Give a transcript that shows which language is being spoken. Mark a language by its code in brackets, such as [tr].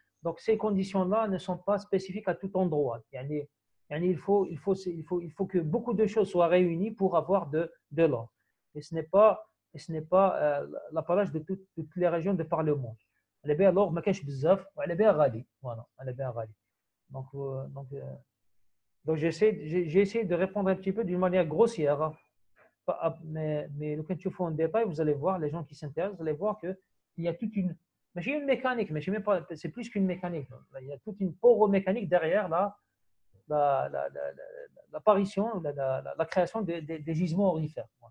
[fr] Donc ces conditions-là ne sont pas spécifiques à tout endroit. يعني il faut que beaucoup de choses soient réunies pour avoir de l'or. Et ce n'est pas l'apanage de toutes les régions de par le monde. [ar] على بها l'or ما كانش بزاف وعلى بها غالي. Voilà, على بها غالي. [fr] Donc j'ai essayé de répondre un petit peu d'une manière grossière. Mais quand tu fais en détail, vous allez voir, les gens qui s'intéressent, vous allez voir qu'il y a toute une... Mais j'ai une mécanique, mais même pas, c'est plus qu'une mécanique. Il y a toute une poromécanique derrière l'apparition, la création des gisements aurifères.